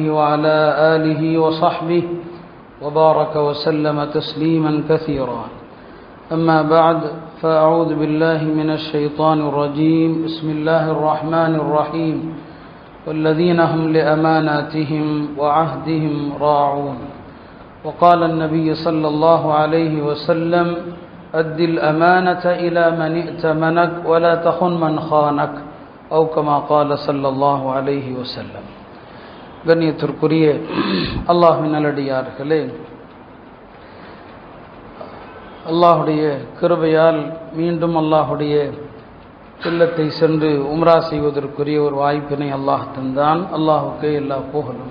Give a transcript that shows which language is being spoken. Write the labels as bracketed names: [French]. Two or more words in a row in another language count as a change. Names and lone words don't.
[Arabic] وعلى آله وصحبه وبارك وسلم تسليما كثيرا أما بعد فأعوذ بالله من الشيطان الرجيم بسم الله الرحمن الرحيم والذين هم لأماناتهم وعهدهم راعون وقال النبي صلى الله عليه وسلم أد الأمانة إلى من ائتمنك ولا تخن من خانك أو كما قال صلى الله عليه وسلم. [Tamil] கண்ணியத்திற்குரிய அல்லாஹ்வின் நல்லடியார்களே, அல்லாஹுடைய கிருபையால் மீண்டும் அல்லாஹுடைய இல்லத்தை சென்று உம்ரா செய்வதற்குரிய ஒரு வாய்ப்பினை அல்லாஹ் தந்தான். அல்லாஹுக்கே எல்லா புகழும்.